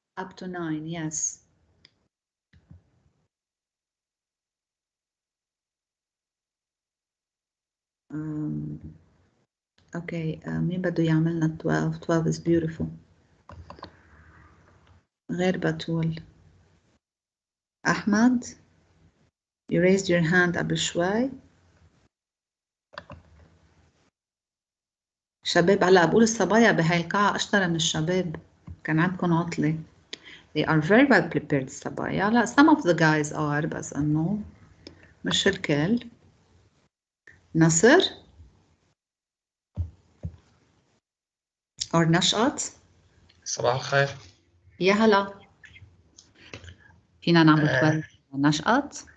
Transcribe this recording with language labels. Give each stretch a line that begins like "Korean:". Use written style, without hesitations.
English: up to 9 yes.
Arabic: اوكي مين بده يعملنا 12؟
English: 12 is beautiful.
Arabic: غير بتول.
English: أحمد you raised your hand
Arabic: قبل شوي. شباب هلا بقول الصبايا بهاي القاعة أشطر من الشباب، كان عندكم عطلة.
English: they are very well prepared
Arabic: الصبايا. لا
English: some of the guys are
Arabic: بس إنه مش الكل. نصر or نشأت. صباح الخير. يا هلا. فينا نعمل 12 نشأت؟